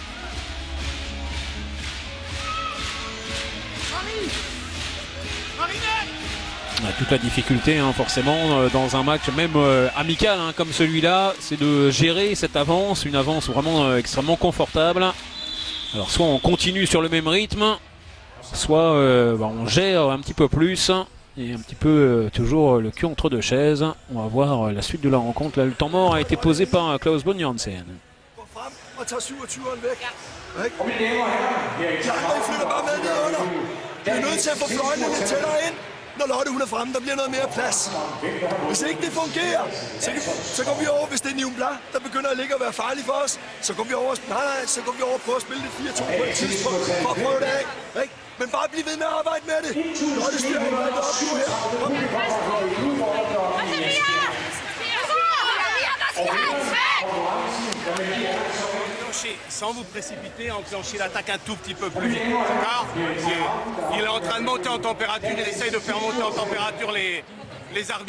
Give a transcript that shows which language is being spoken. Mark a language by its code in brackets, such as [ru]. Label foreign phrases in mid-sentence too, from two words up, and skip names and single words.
[fr] Toute la difficulté forcément dans un match même amical comme celui-là, c'est de gérer cette avance, une avance vraiment extrêmement confortable. Alors soit on continue sur le même rythme, soit on gère un petit peu plus et un petit peu toujours le cul entre 2 chaises. On va voir la suite de la rencontre. Là, le temps mort a été posé par Klaus Brun Janssen. [da] Når Lotte hun er fremme, der bliver noget mere plads. Hvis ikke det fungerer, så går vi over, hvis det er Nium Blah, der begynder at ligge og være farlig for os. Så går vi over, så går vi over og prøver at spille det 4-2 på et tidspunkt, for at prøve det af. Ikke? Men bare bliv ved med at arbejde med det. Lotte styrer ikke alt op nu her. [fr] Sans vous précipiter, enclencher l'attaque un tout petit peu plus vite. D'accord ? Il est en train de monter en température, il essaye de faire monter en température les arbitres.